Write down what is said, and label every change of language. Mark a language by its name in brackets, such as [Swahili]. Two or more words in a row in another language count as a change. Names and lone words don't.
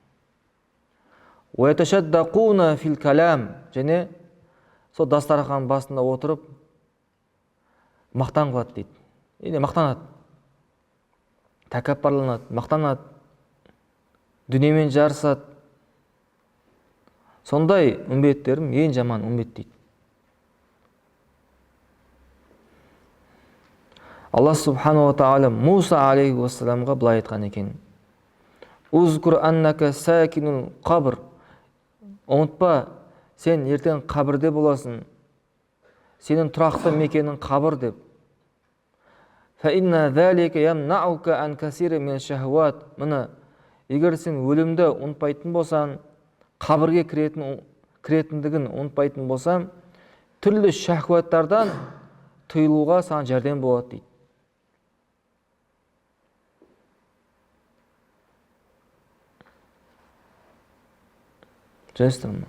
[Arabic] ويتشدقون في الكلام, [Kazakh] және сол дастархан басында отырып мақтан қылады дейді. Мақтанады, тәкаппарланады, мақтанады, дүниемен жарысады. Сондай үмбеттерім ең жаман үмбет дейді. Аллах [Arabic] سبحانه وتعالى [Kazakh] Муса [Arabic] عليه السلام [Kazakh] былай айтқан екен: [Arabic] "اذكر أنك ساكن القبر". [Kazakh] Ұмытпа, сен ертең қабірде боласың. Сенің тұрақты мекенің қабір деп. [Arabic] فإن ذلك يمنعك عن كثير من الشهوات. [Kazakh] Мына, егер сен өлімді ұмытпайтын болсаң, қабірге кіретіндігін ұмытпайтын болсаң, түрлі шахваттардан тыйылуға саған жәрдем болады дейді. Жастырма.